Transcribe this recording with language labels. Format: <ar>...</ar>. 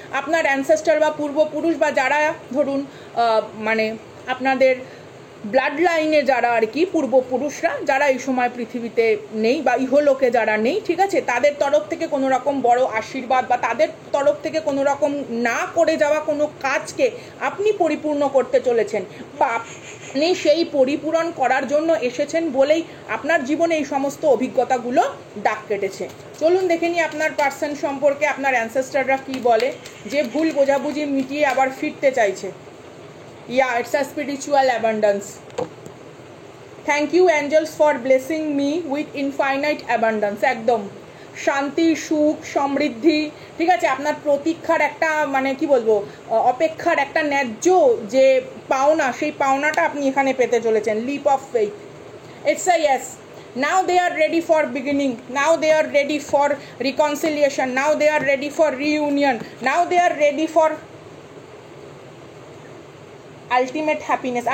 <bn>আপনার অ্যানসেস্টার বা পূর্বপুরুষ, বা যারা ধরুন মানে আপনাদের ব্লাড লাইনে যারা আর কি পূর্বপুরুষরা, যারা এই সময় পৃথিবীতে নেই বা ইহলোকে যারা নেই, ঠিক আছে, তাদের তরফ থেকে কোনো রকম বড় আশীর্বাদ, বা তাদের তরফ থেকে কোনো রকম না করে যাওয়া কোনো কাজকে আপনি পরিপূর্ণ করতে চলেছেন, বা আপনি সেই পরিপূরণ করার জন্য এসেছেন বলেই আপনার জীবনে এই সমস্ত অভিজ্ঞতাগুলো ডাক কেটেছে। চলুন দেখে নিই আপনার পার্সন সম্পর্কে আপনার অ্যানসেস্টাররা কী বলে, যে ভুল বোঝাবুঝি মিটিয়ে আবার ফিরতে চাইছে।</bn> <en>Yeah, it's a spiritual abundance. Thank you angels for blessing me with infinite abundance.</en> <bn>একদম শান্তি, সুখ, সমৃদ্ধি, ঠিক আছে, আপনার প্রতীক্ষার একটা মানে কি বলবো, অপেক্ষার একটা ন্যায্য যে পাওনা, সেই পাওনাটা আপনি এখানে পেতে চলেছেন।</bn> <en>Leap of faith, it's a yes. Now they are ready for beginning. Now they are ready for reconciliation. Now they are ready for reunion. Now they are ready for ultimate happiness.</en>